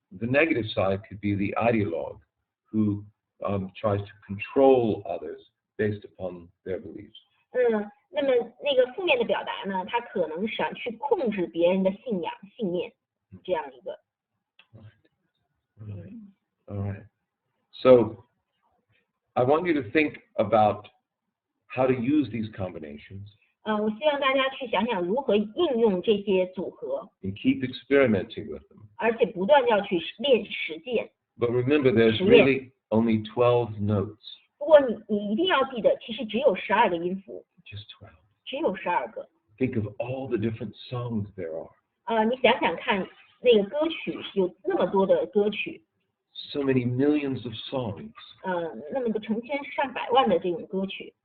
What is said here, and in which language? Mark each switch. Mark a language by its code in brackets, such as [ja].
[en] The negative side could be the ideologue who tries to control others based upon their beliefs. [zh] 那么那个负面的表达呢，他可能想去控制别人的信仰、信念，这样一个。 [en] Right. All right. So I want you to think about how to use these combinations [zh] 我希望大家去想想如何应用这些组合， [en] and keep experimenting with them. [zh] 而且不断地要去练实践。 [en] But remember, there's really only 12 notes. [zh] 不过你一定要记得，其实只有12个音符， [en] Just 12. [zh] 只有12个。 [en] Think of all the different songs there are. [zh] 你想想看，那个歌曲有那么多的歌曲， [en] So many millions of songs, [zh] 那么多成千上百万的这种歌曲，